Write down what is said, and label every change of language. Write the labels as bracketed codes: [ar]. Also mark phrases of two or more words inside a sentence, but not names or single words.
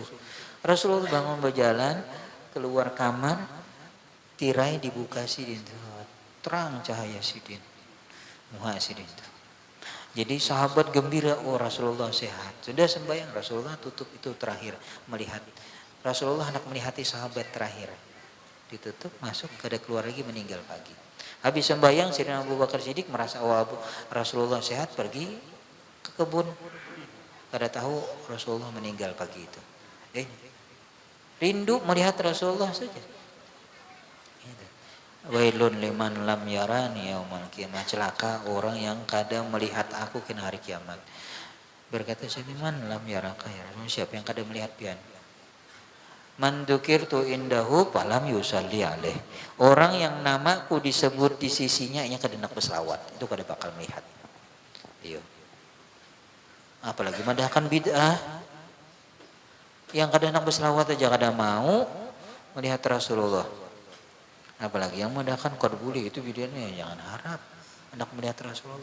[bjn] Rasulullah bangun berjalan keluar kamar, tirai dibuka sidin, terang cahaya sidin, muha sidin. Jadi sahabat gembira, oh Rasulullah sehat. Sudah sembahyang, Rasulullah tutup itu terakhir melihat. Rasulullah hendak melihati sahabat terakhir. Ditutup, masuk, kada keluar lagi, meninggal pagi. Habis sembahyang, Sayyidina Abu Bakar Siddiq merasa Rasulullah sehat, pergi ke kebun. Kada tahu Rasulullah meninggal pagi itu. Rindu melihat Rasulullah saja. [ar] ويل لمن لم يرني يوم القيامة. [bjn] Celaka orang yang kada melihat aku kena hari kiamat. Berkata Syaiman [ar] لم يرك يا رسول, [bjn] siapa yang kada melihat pian? [ar] من ذكرت عنده فلم يصل عليه. [bjn] Orang yang namaku disebut di sisinya yang kada nak berselawat, itu kada bakal melihat. Iyo. Apalagi madahkan bid'ah yang kadang nak berselawat aja kada mau melihat Rasulullah, apalagi yang madahkan qarbuli itu bid'ahnya, jangan harap hendak melihat Rasulullah.